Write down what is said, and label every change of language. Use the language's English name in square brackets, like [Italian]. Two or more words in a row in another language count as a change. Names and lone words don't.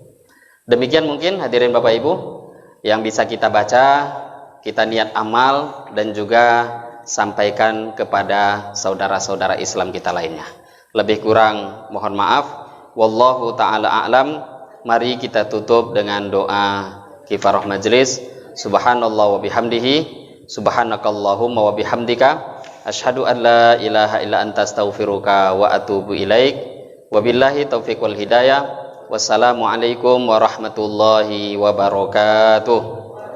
[Indonesian] Demikian mungkin hadirin bapak ibu yang bisa kita baca, kita niat amal dan juga sampaikan kepada saudara-saudara Islam kita lainnya. Lebih kurang mohon maaf. [Arabic] والله تعالى أعلم. [Indonesian] Mari kita tutup dengan doa kifarah majlis. [Arabic] سبحان الله وبحمده، سبحانك اللهم وبحمدك، أشهد أن لا إله إلا أنت أستغفرك وأتوب إليك. وبالله التوفيق والهداية. والسلام عليكم ورحمة الله وبركاته.